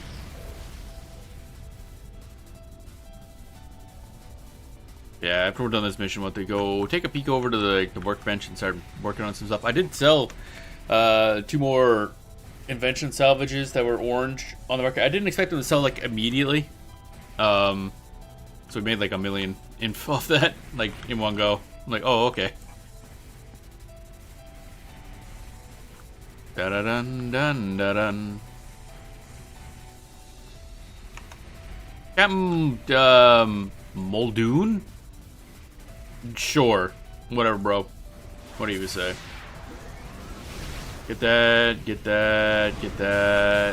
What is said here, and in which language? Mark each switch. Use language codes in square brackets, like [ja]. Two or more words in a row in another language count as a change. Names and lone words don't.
[en] Yeah, after we're done this mission, what they go take a peek over to the workbench and start working on some stuff. I did sell 2 more invention salvages that were orange on the market. I didn't expect them to sell like immediately. So we made like $1 million off that, like in one go. I'm like, oh, okay. Da da dun dun da dun. Captain Muldoon? Sure. Whatever, bro. What do you say? Get that, get that, get that.